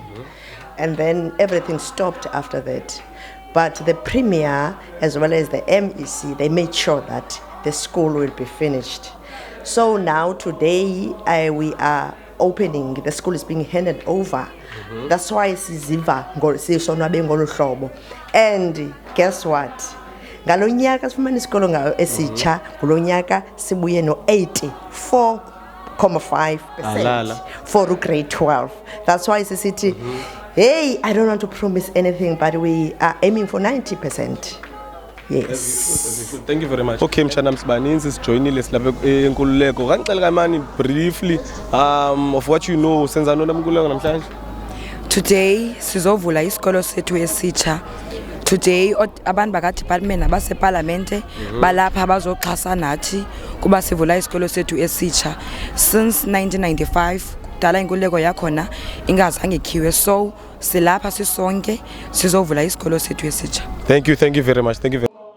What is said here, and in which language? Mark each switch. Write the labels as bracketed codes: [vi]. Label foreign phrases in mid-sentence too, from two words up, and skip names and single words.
[en] And then everything stopped after that. But the Premier, as well as the MEC, they made sure that the school will be finished. So now today we are opening, the school is being handed over. That's why [xh] siziva sisonwabe ngolu hlobo. [en] And guess what? [xh] Ngalo nyaka sifumana isikolo esitsha, kulo nyaka sibuye no 84.5% [en] for grade 12. That's why city. Hey, I don't want to promise anything, but we are aiming for 90%. Yes. Thank you very much. [zu] Okay, mshana msibaninzi sijoinile silapha eNkululeko. Ngicela kamani [en] briefly of what you know [zu] senza nona eNkululeko namhlanje. Today sizovula isikolo sethu esitsha. Today abantu baka department abase parliament balapha bazoxhasa nathi kuba sivula isikolo sethu esitsha. Since 1995 dala inkululeko yakhona ingazange ikhiwe, so silapha sisonke sizovula isikolo sethu esitsha. [en] Thank you very much.